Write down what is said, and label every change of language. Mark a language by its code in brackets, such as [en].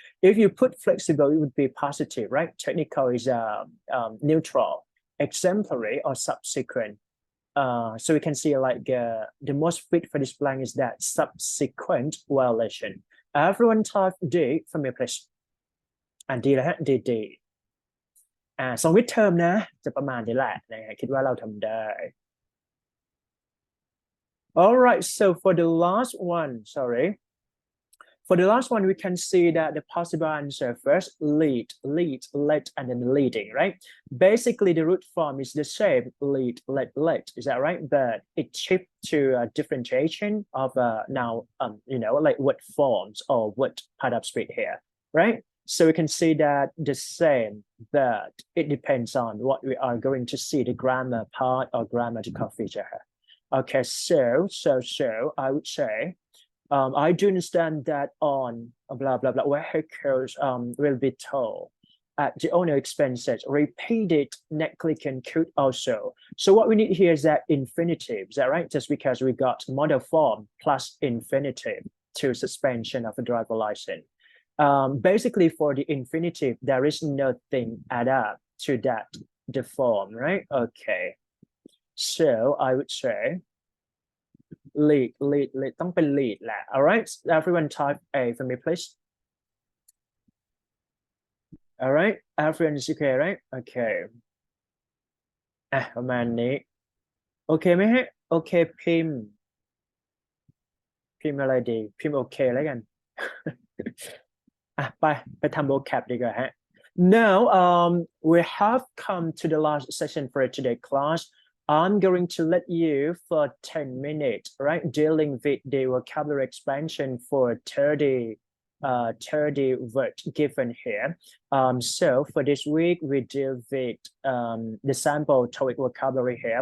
[en] If you put flexible, it would be positive, right? Technical is neutral, exemplary or subsequent. So we can see like the most fit for this blank is that subsequent violation. Everyone type D from your place. [th] And D แล้วฮะ D สองมิดเทอมนะจะประมาณนี้แหละนะคิดว่าเราทำได้ [en] All right, so for the last one, For the last one, we can see that the possible answer first, lead, led, and then leading, right? Basically, the root form is the same, lead, led, is that right? But it shifts to a differentiation of now, like word forms or word part of speech here, right? So we can see that the same, but it depends on what we are going to see, the grammar part or grammatical feature here. Okay, so I would say, I do understand that on blah blah blah vehicles will be told at the owner expenses. Repeated negligent could also. So what we need here is that infinitive. Is that right? Just because we got model form plus infinitive to suspension of a driver license. Basically for the infinitive, there is nothing add up to that the form, right? Okay. So I would say lead [th] ต้องเป็น [en] lead [th] แหละ [en] all right everyone type A for me please all right everyone is okay right okay [th] ประมาณนี้โอเคไหมฮะโอเคพิมพ์อะไรดีพิมพ์โอเคแล้วกัน ไปทำ [en] vocab [th] ดีกว่าฮะ [en] now we have come to the last session for today's class. I'm going to let you for 10 minutes, right? Dealing with the vocabulary expansion for 30 word given here. So for this week, we deal with the sample TOEIC vocabulary here.